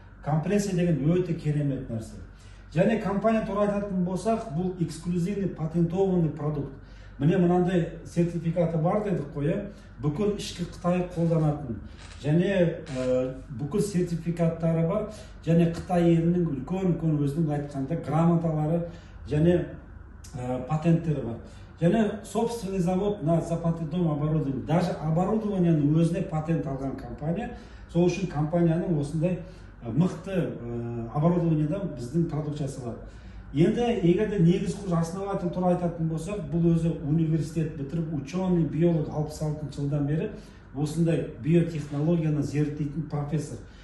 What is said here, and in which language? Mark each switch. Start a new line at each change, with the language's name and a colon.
Kazakh: Компрессия деген өте керемет нәрсе. Және компания туралы айтатын болсақ, бұл
Russian: эксклюзивный патентованный продукт.
Kazakh: Міне мынандай сертификаты бар дедік қой, бүкіл ішкі Қытай қолданатын. Және бүкіл сертификаттары бар. Және Қытай елінің үлкен өзінің айтқанда грамоталары және патенттері бар. Және
Russian: собственный завод на запатентованном оборудовании. Даже
Kazakh: оборудованияның өзіне патент алған компания. Сол үшін компанияның осындай мықты оборудованиядан біздің продукциясы бар. Енді егерде негіз құж основатель туралы айтатын болсақ, бұл өзі университет бітіріп,
Russian: ученый биолог
Kazakh: 66 жылдан бері осындай биотехнологияны зерттейтін профессор.